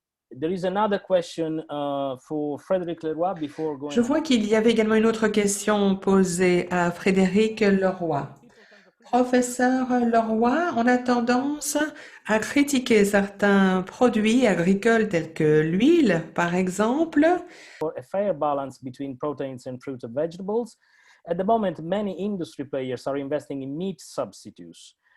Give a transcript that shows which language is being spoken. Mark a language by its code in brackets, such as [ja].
[en] There is another question for Frédéric Léroy before going. [fr] Je vois qu'il y avait également une autre question posée à Frédéric Léroy. Professeur Léroy, on a tendance à critiquer certains produits agricoles tels que l'huile, par exemple. [en] For a fair balance between proteins and fruits and vegetables. At the moment, many industry players are investing in meat substitutes.